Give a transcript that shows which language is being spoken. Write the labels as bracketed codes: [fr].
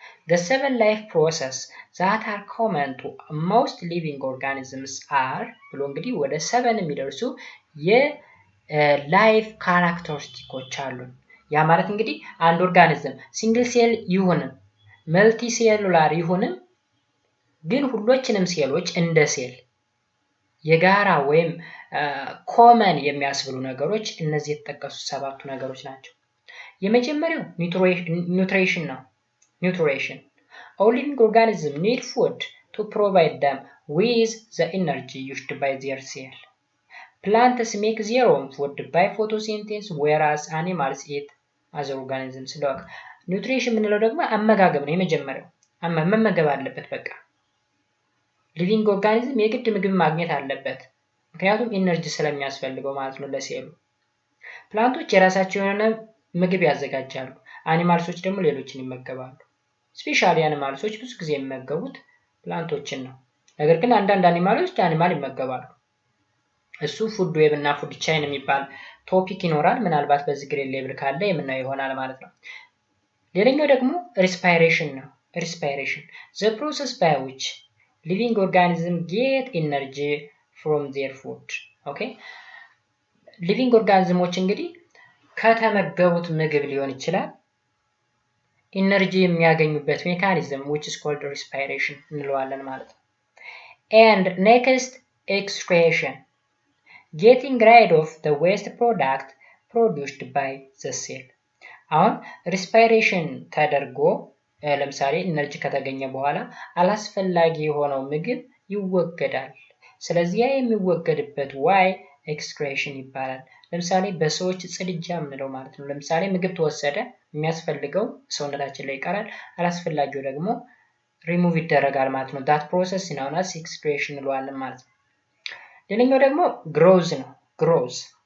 [en] The 7 life process that are common to most living organisms are [am] ብሎ እንግዲህ ወደ 7 የሚደርሱ የላይፍ ካራክተሪስቲኮች አሉ። ያ ማለት እንግዲህ አንድ ኦርጋኒዝም ሲንግል ሴል ይሁንም መልቲ ሴሉላር ይሁንም ግን ሁሎችንም ሴሎች እንደ ሴል የጋራ ወይም ኮመን የሚያስብሉ ነገሮች እነዚህ የተጠቀሱ 7ቱ ነገሮች ናቸው። የመጀመሪያው ኒውትሪሽን ነው። Nutrition. [en] All living organisms need food to provide them with the energy used by their cell. Plants make their own food by photosynthesis, whereas animals eat other organisms. [am] Look, nutrition ምንለው ደግሞ አመጋገብ ነው። የመጀመሪያው መመገብ አለበት። በቃ ሊቪንግ ኦርጋኒዝም የግድ ምግብ ማግኘት አለበት፣ ምክንያቱም ኢነርጂ ስለሚያስፈልገው ማለት ነው ለሴሉ። ፕላንቶች የራሳቸው የሆነ ምግብ ያዘጋጃሉ፣ አኒማልሶች ደግሞ ሌሎችን ይመገባሉ። ስፔሻሊ አኒማልሶች ብዙ ጊዜ የሚመገቡት ፕላንቶችን ነው። ነገር ግን አንዳንድ አኒማሎች አኒማል ይመገባሉ። እሱ ፉድ ዌብ እና ፉድ ቻይን የሚባል ቶፒክ ይኖራል። ምናልባት በዚህ ግሬድ ሌቭል ካለ የምናየው ይሆናል ማለት ነው። ሌላኛው ደግሞ ሪስፓይሬሽን ነው። ሪስፓይሬሽን [en] the process by which living organisms get energy from their food. Okay? [am] ሊቪንግ ኦርጋኒዝሞች እንግዲህ ከተመገቡት ምግብ ሊሆን ይችላል ኢነርጂ የሚያገኙበት ሜካኒዝም [en] which is called respiration [am] እንለዋለን ማለት ነው። [en] and next excretion, getting rid of the waste product produced by the cell. [am] አሁን ሪስፓይሬሽን ተደርጎ ለምሳሌ ኢነርጂ ከተገኘ በኋላ አላስፈላጊ የሆነው ምግብ ይወገዳል። ስለዚህ ያ የሚወገድበት ዋይ ኤክስክሬሽን ይባላል። ለምሳሌ በሰዎች ጽድጃ ምንለው ማለት ነው። ለምሳሌ ምግብ ተወሰደ፣ የሚያስፈልገው ሰውነታችን ላይ ይቀራል፣ አላስፈላጊው ደግሞ ሪሙቭ ይደረጋል ማለት ነው። [en] that process is known as excretion [am] እንለዋለን ማለት ነው። ሌላኛው ደግሞ growth ነው። growth